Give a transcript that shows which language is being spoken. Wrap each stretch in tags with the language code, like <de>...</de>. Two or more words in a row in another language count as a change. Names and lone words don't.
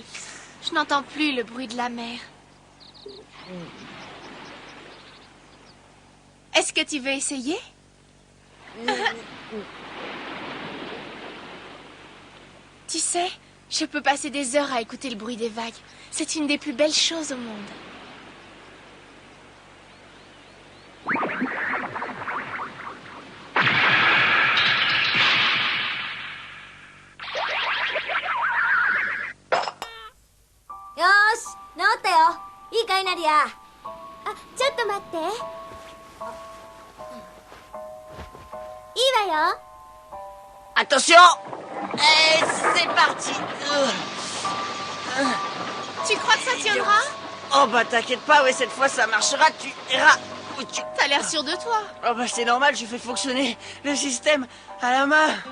<fr>Je n'entends plus le bruit de la mer. Est-ce que tu veux essayer? Tu sais, je peux passer des heures à écouter le bruit des vagues. C'est une des plus belles choses au monde.</fr> <ja>Yoshi, 治ったよ。いいかい、ナディア。あ、ちょっと待って。いいわよ。</ja> <fr>Attention! Et c'est parti! Tu crois que ça tiendra? Oh bah t'inquiète pas, ouais, cette fois ça marchera, tu verras. T'as l'air sûr de toi. Oh bah c'est normal, je fais fonctionner le système à la main.</fr>